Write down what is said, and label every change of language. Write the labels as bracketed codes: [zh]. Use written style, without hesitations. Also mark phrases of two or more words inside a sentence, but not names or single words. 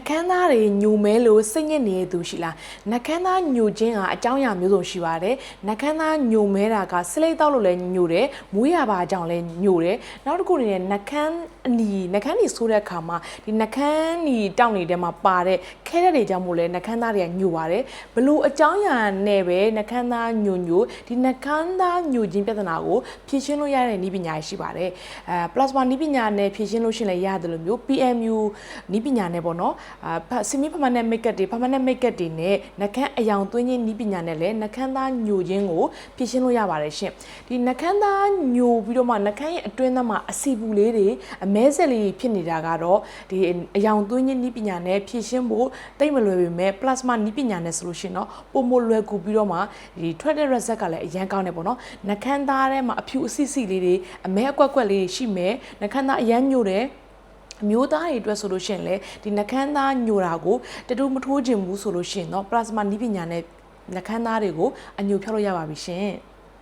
[my] ခမ်းသားတွေညိုမဲလို့စိတ်ညစ်နေတဲ့သူရှိလားနှခမ်းသားညိုခြင်းကအကြောင်းအရာမျိုးစုံရှိပါတယ်နှခမ်းသားညိုမဲတာကစလိတ်တောက်လို့လည်းညိုတယ်မွေးရပါအကြောင်းလည်းညိုတယ်နောက်တစ်ခုအနေနဲ့နှခမ်းနီဆိုးတဲ့အခါမှာဒီနှခမ်းနီတောက်နေတဲ့မှာပါတဲ့ ခဲတဲ့တွေကြောင့်မို့လဲနှခမ်းသားတွေကညိုပါတယ်ဘလို့အကြောင်းအရာနဲ့ပဲနှခမ်းသားညိုဒီနှခမ်းသားညိုခြင်းပြဿနာကိုဖြေရှင်းလို့ရတဲ့နည်းပညာရှိပါတယ်plasma နည်းပညာနဲ့ဖြေရှင်းလို့ရှိရင်လည်း ရတယ်လို့မျိုး PMU နည်းပညာနဲ့ပေါ့နော် [en] semi permanent makeup [my] တွေ [en] permanent makeup [my] တွေနဲ့နှခမ်းအယောင်သွင်းခြင်းနည်းပညာနဲ့လည်းနှခမ်းသားညိုခြင်းကိုဖြေရှင်း လို့ရပါတယ်ရှင်ဒီနှခမ်းသားညိုပြီးတော့မှနှခမ်းရဲ့အတွင်းသားမှာအစီပူလေးတွေအမဲဆက်လေးဖြစ်နေတာ ကတော့ဒီအယောင်သွင်းခြင်းနည်းပညာနဲ့ဖြေရှင်းဖို့တိတ်မလွယ်ပေမဲ့ plasma နည်းပညာနဲ့ဆိုလို့ရှိရင်တော့ပုံမလွယ်ကူပြီးတော့မှဒီထွက်တဲ့ result ကလည်းအရန်ကောင်းတယ်ပေါ့နော်နှခမ်းသားထဲမှာအဖြူအစီစီလေးတွေအမဲအကွက်ကွက်လေးတွေရှိမယ်နှခမ်းသားအရန်ညိုတယ်အမျိုးသားတွေအတွက်ဆိုလို့ရှိရင်လေဒီနှခမ်းသားညိုတာကိုတတူမထိုးခြင်းဘူးဆိုလို့ရှိရင်တော့ plasma နည်းပညာနဲ့နှခမ်းသားတွေကိုအညိုဖြောက်လို့ရပါပြီရှင်